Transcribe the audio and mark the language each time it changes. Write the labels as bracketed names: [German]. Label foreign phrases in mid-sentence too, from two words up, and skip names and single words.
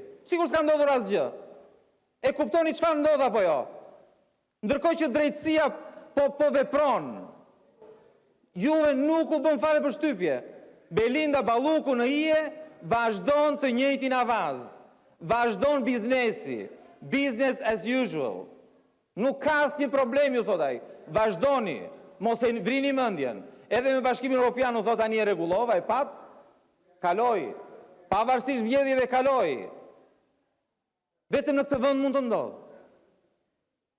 [Albanian] Sikur s'ka ndodhur asgjë. E kuptoni çfarë ndodh apo jo? Ndërkohë që drejtësia po vepron. Juve nuk u bën fare përshtypje. Belinda Balluku në hije vazhdon të njëjtin avaz. Vazhdon biznesi. [English] Business as usual. [Albanian] Nuk ka asnjë problem, ju thot ai. Vazhdoni. Mos e vrini mendjen. Edhe me Bashkimin Evropian u thot tani e rregullova, e pat, kaloi. Pavarësisht vjedhjeve kaloi. Vetëm në këtë vend mund të ndodhë.